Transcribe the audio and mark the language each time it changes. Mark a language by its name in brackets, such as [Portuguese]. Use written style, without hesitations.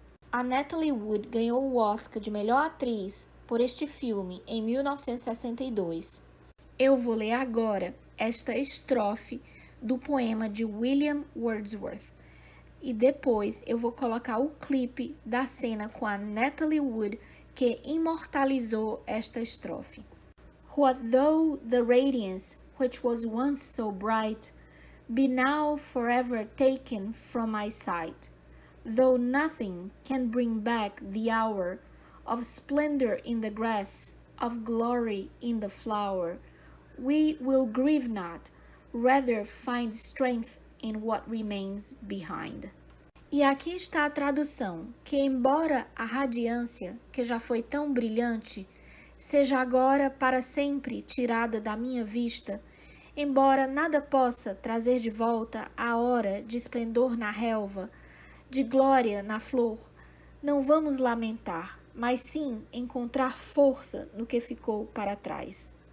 [Portuguese] A Natalie Wood ganhou o Oscar de melhor atriz por este filme em 1962. Eu vou ler agora esta estrofe do poema de William Wordsworth e depois eu vou colocar o clipe da cena com a Natalie Wood que imortalizou esta estrofe. [English] What though the radiance which was once so bright be now forever taken from my sight, though nothing can bring back the hour of splendor in the grass, of glory in the flower, we will grieve not, rather find strength in what remains behind. [Portuguese] E aqui está a tradução, que embora a radiância, que já foi tão brilhante, seja agora para sempre tirada da minha vista, embora nada possa trazer de volta a hora de esplendor na relva, de glória na flor, não vamos lamentar, mas sim encontrar força no que ficou para trás.